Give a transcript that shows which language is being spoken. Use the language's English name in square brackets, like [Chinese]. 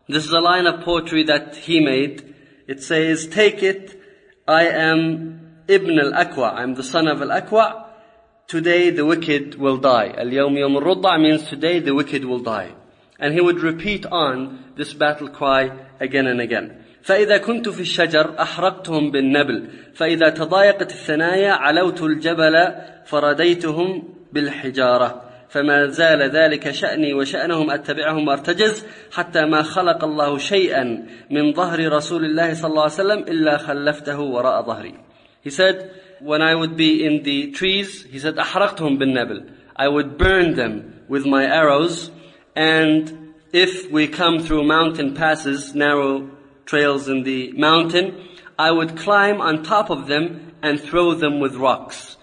[English] This is a line of poetry that he made. It says, take it, I am ibn al-Akwa, I am the son of al-Akwa, today the wicked will die. [Arabic] الْيَوْمُ يَوْمُ الرُّضَّعِ [English] means today the wicked will die. And he would repeat on this battle cry again and again. [Arabic] فَإِذَا كُنْتُ فِي الشَّجَرِ أَحْرَقْتُهُمْ بِالنَّبْلِ فَإِذَا تَضَايَقَتِ الثَّنَايَا عَلَوْتُ الْجَبَلَ فَرَدَيْتُهُمْ بالحجارة فما زال ذلك شأني وشأنهم أتبعهم وأرتجز حتى ما خلق الله شيئا من ظهر رسول الله صلى الله عليه وسلم إلا خلفته وراء ظهري. [English] He said, when I would be in the trees, he said, [Arabic] أحرقتهم بالنبل. [English] I would burn them with my arrows, and if we come through mountain passes, narrow trails in the mountain, I would climb on top of them and throw them with rocks.